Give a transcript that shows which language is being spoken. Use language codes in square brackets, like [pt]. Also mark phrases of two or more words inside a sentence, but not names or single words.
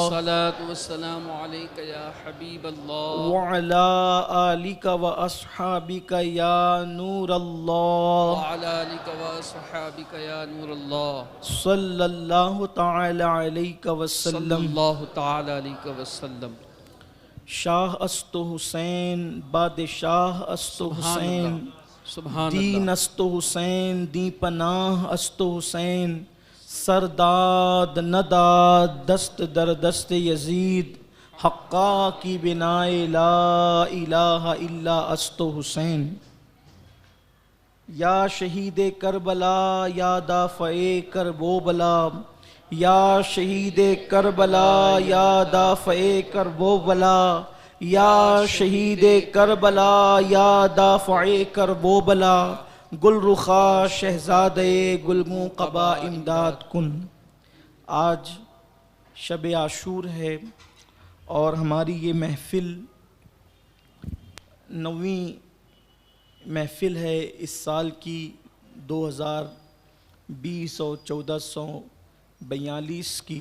[ar] الصلاۃ والسلام علیک یا حبیب اللہ، وعلی آلک واصحابک یا نور اللہ، وعلی آلک وصحابک یا نور اللہ، صلی اللہ تعالی علیہ صلی وسلم۔ اللہ تعالی علیہ وسلم۔ [fa] شاہ است و حسین بادشاہ است و [ar] سبحان [fa] حسین [ar] اللہ، سبحان [fa] دین [ar] اللہ، [fa] است و حسین دی پناہ است و حسین سرداد نداد دست در دست یزید حقا کی بنائے [ar] لا الہ الا [fa] است و حسین۔ یا شہید کربلا یا دافع کرب و بلا، یا شہید کربلا یا دافع کرب و بلا، یا شہید کربلا یا دافع کرب و بلا، گل رخا شہزادے گلگوں قبا امداد کن۔ [ur] آج شب عاشور ہے اور ہماری یہ محفل 9ویں محفل ہے اس سال کی 2020 اور 1442 کی۔